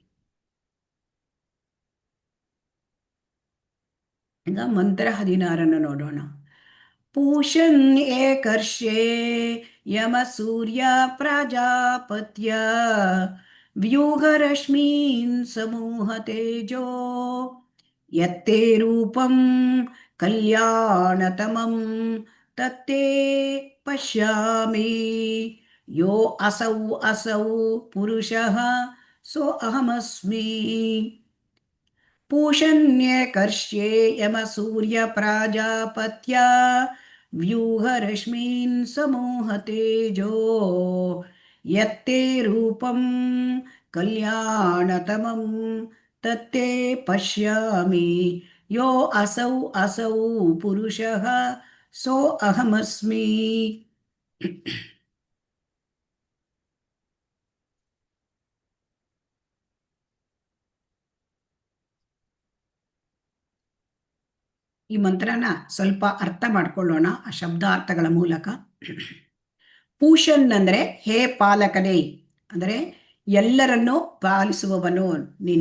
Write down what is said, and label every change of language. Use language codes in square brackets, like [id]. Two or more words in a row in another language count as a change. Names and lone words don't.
[kn] ಈಗ ಮಂತ್ರ 16 ನೋಡೋಣ. [sa] ಪೂಷನ್ ಏಕರ್ಷೇ ಯಮ ಸೂರ್ಯ ಪ್ರಾಜಾಪತ್ಯ ವ್ಯೂಹರಶ್ಮೀನ್ ಸಮೂಹ ತೇಜೋ ಯತ್ತೇ ರೂಪಂ ಕಲ್ಯಾಣತಮಂ ತತ್ತೇ ಪಶ್ಯಾಮಿ ಯೋ ಅಸೌ ಅಸೌ ಪುರುಷಃ ಸೋ ಅಹಮಸ್ಮಿ. पूषण्यकर्ष्ये यमसूर्य प्राजापत्य व्यूहरश्मीन् समूह तेजो यत्ते रूपं कल्याणतमं तत्ते पश्यामि यो असौ असौ पुरुषः सो अहमस्मि. [kn] ಈ ಮಂತ್ರನ ಸ್ವಲ್ಪ ಅರ್ಥ ಮಾಡ್ಕೊಳ್ಳೋಣ ಆ ಶಬ್ದಾರ್ಥಗಳ ಮೂಲಕ. ಪೂಷನ್ ಅಂದರೆ ಹೇ ಪಾಲಕನೇ, ಅಂದರೆ ಎಲ್ಲರನ್ನೂ ಪಾಲಿಸುವವನು ನೀನು.